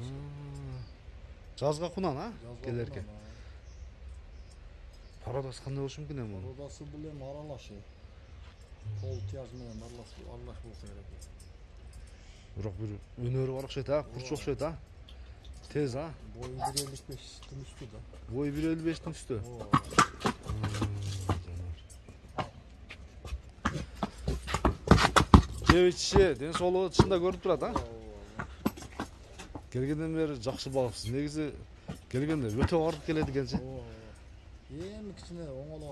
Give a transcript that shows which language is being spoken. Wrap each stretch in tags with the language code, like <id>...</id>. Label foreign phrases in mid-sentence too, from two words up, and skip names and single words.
<ky>Жазга кунан, келерке. Пародасы кандай болушу мүмкүн эми? Пародасы бул эми аралаш. Кол тияж менен аралаш болсо керек. Бирок бир өнөрү бар окшойт, курч окшойт, Тез,</ky> <tr>Boyu 1.55'tin üstü da. Boyu 1.55'tin üstü.</tr> <ky>Жебичи, ден соолугу чында көрүп турат, Келгенден бери жакшы багыпсыз. Негизи келгенде өтө ооруп келет экенчи. Эми кичине оңоло</ky>